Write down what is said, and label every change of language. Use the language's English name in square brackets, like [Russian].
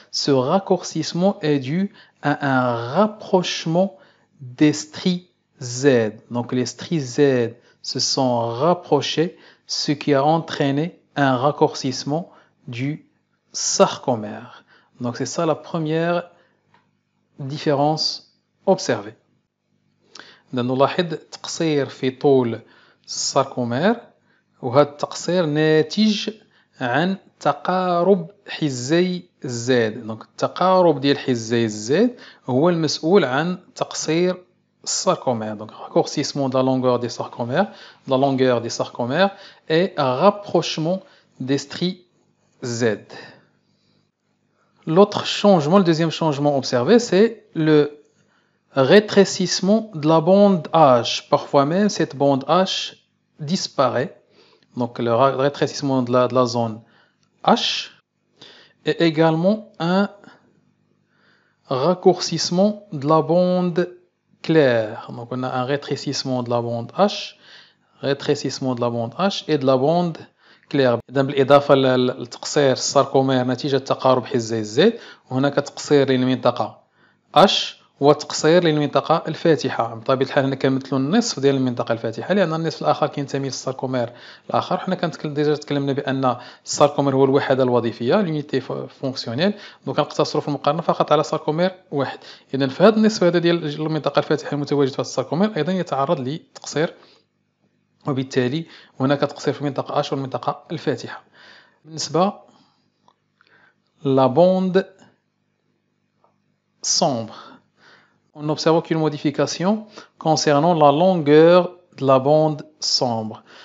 [French] Ce raccourcissement est dû à un rapprochement des stries Z. Donc les stries Z se sont rapprochées, ce qui a entraîné un raccourcissement du sarcomère. Donc c'est ça la première différence observée. [Arabic] نلاحظ تقصير في طول الساركومير، وهذا التقصير ناتج عن تقارب حزي الزاد. دونك التقارب ديال حزي الزاد هو المسؤول عن تقصير الساركومير. [French] دونك raccourcissement de la longueur des sarcomères, de la longueur des sarcomères et un rapprochement des stries Z. L'autre changement, le deuxième changement observé, c'est le rétrécissement de la bande H. Parfois même, cette bande H disparaît. Donc, le rétrécissement de la zone H et également un raccourcissement de la bande claire. Donc, on a un rétrécissement de la bande H, rétrécissement de la bande H et de la bande claire. [Arabic] بالإضافة لتقصير الساركومير نتيجة تقارب حزي الزيت، وهناك تقصير للمنطقة H وتقصير للمنطقة الفاتحة. بطبيعة الحال هنا كنمثلوا النصف ديال المنطقة الفاتحة، لأن النصف الآخر كينتمي للساركومير الآخر. حنا ديجا تكلمنا بأن الساركومير هو الوحدة الوظيفية، [French] لونيتي فونكسيونيل. [Arabic] دونك كنقتصروا في المقارنة فقط على ساركومير واحد. إذا في هذا النصف هذا ديال المنطقة الفاتحة المتواجد في الساركومير أيضا يتعرض لتقصير، وبالتالي هناك تقصير في المنطقة H والمنطقة الفاتحة. بالنسبة لا بوند [French] sombre, on n'observe aucune modification concernant la longueur de la bande sombre.